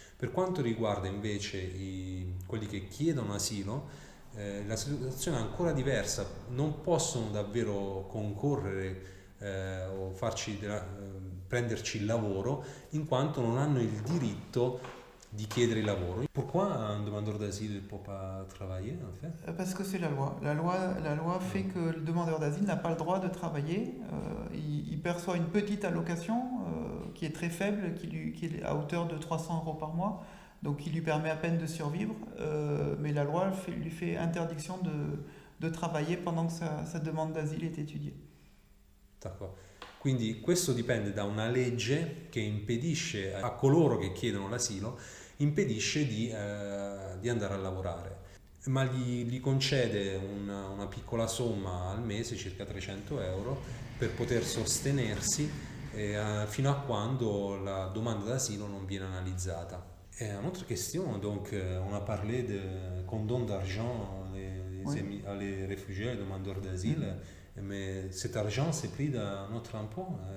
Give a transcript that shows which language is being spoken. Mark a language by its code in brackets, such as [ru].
[it] Per quanto riguarda invece quelli che chiedono asilo, la situazione è ancora diversa, non possono davvero concorrere o prenderci il lavoro in quanto non hanno il diritto di chiedere il lavoro. [fr] Pourquoi un demandeur d'asile ne peut pas travailler en fait? Parce que c'est la loi. La loi fait que le demandeur d'asile n'a pas le droit de travailler. Il perçoit une petite allocation qui est très faible, qui est à hauteur de 300 € par mois, donc qui lui permet à peine de survivre. Mais la loi lui fait interdiction de travailler pendant que sa demande d'asile est étudiée. D'accord. [it] Quindi questo dipende da una legge che impedisce a coloro che chiedono l'asilo impedisce di andare a lavorare, ma gli concede una piccola somma al mese, circa 300 €, per poter sostenersi fino a quando la domanda d'asilo non viene analizzata. [fr] Et une autre question, donc on a parlé de condom d'argent les réfugiés, les demandeurs d'asile, mais cet argent c'est pris d'un autre impôt.